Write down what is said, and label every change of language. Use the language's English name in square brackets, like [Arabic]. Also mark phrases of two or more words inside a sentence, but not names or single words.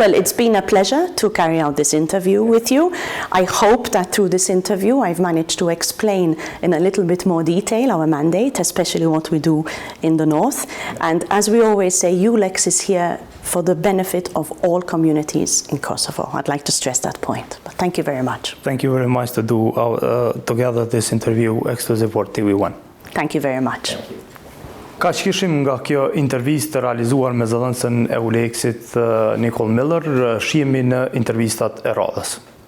[English] Well, it's been a pleasure to carry out this interview with you. I hope that through this interview I've managed to explain in a little bit more detail our mandate, especially what we do in the North. And as we always say, EULEX is here for the benefit of all communities in Kosovo. I'd like to stress that point. But thank you very much. Thank you very much to do together this interview exclusive for TV1. Thank you very much. [Albanian] Ka që kishim nga kjo intervistë realizuar me zëdhënësën EULEX-it Nicole Miller, shihemi në intervistat e radhës.